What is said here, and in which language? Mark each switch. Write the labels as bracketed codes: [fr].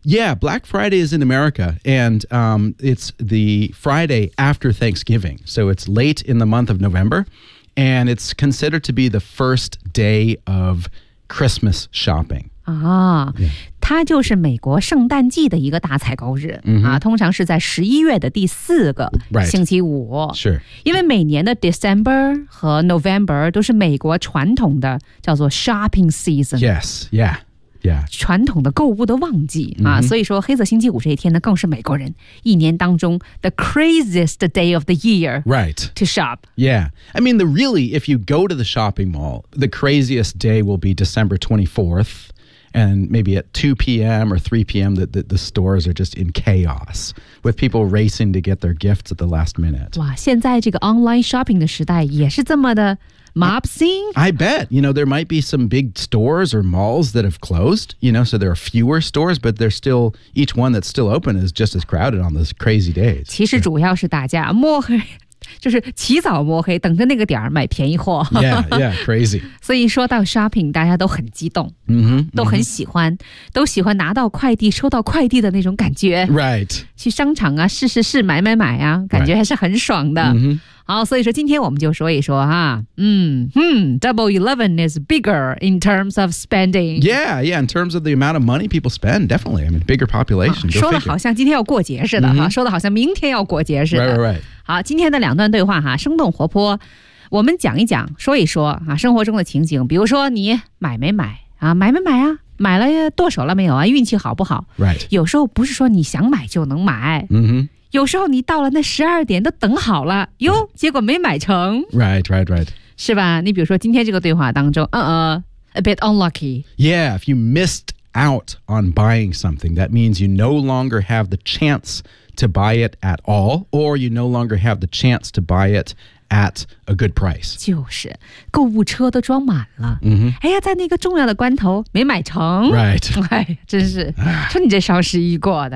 [en] Yeah, Black Friday is in America, and it's the Friday after Thanksgiving. So it's late in the month of November, and it's considered to be the first day of Christmas shopping. 啊、yeah. [zh] 它就是美国圣诞季的一个大采购日、 mm-hmm. 啊、通常是在十一月的第四个星期五、 [en] right. sure. [zh] 因为每年的 December 和 November 都是美国传统的叫做 shopping season [en] yes, yeah, yeah. [zh] 传统的购物的旺季、 mm-hmm. 啊、所以说黑色星期五这一天呢更是美国人一年当中 [en] the craziest day of the year、 right. to shop yeah, I mean the really if you go to the shopping mall the craziest day will be December 24thAnd maybe at 2 p.m. or 3 p.m. the stores are just in chaos with people racing to get their gifts at the last minute. [zh] 哇，现在这个 online shopping 的时代也是这么的 mob scene? [en] I bet. You know, there might be some big stores or malls that have closed, you know, so there are fewer stores, but they're still, each one that's still open is just as crowded on those crazy days. [zh] 其实主要是大家摸黑。就是起早摸黑等着那个点儿买便宜货 [en] yeah, yeah, crazy [zh] 所以说到 shopping 大家都很激动、 mm-hmm, 都很喜欢、mm-hmm. 都喜欢拿到快递收到快递的那种感觉 [en] right [zh] 去商场啊试试试买啊感觉还是很爽的、 [en] right. mm-hmm. [zh] 好，所以说今天我们就说一说哈， [en] Double 11 is bigger in terms of spending. Yeah, in terms of the amount of money people spend, definitely. I mean, bigger population. [zh] 说的好像今天要过节似的、mm-hmm. 说的好像明天要过节似的。 [en] Right. [zh] 好，今天的两段对话哈，生动活泼。我们讲一讲，说一说啊，生活中的情景，比如说你买没买啊，买没买啊？买了剁手了没有啊？运气好不好 [en] ？Right. [zh] 有时候不是说你想买就能买。嗯哼。有时候你到了那十二点都等好了，哟，结果没买成。 [en] Right. [zh] 是吧？你比如说今天这个对话当中， [en] a bit unlucky. Yeah. If you missed out on buying something, that means you no longer have the chance to buy it at all, or you no longer have the chance to buy it. At a good price. [zh] 就是购物车都装满了、 mm-hmm. 哎呀在那个重要的关头没买成 [en] Right. [zh] 哎真是说你这双十一过的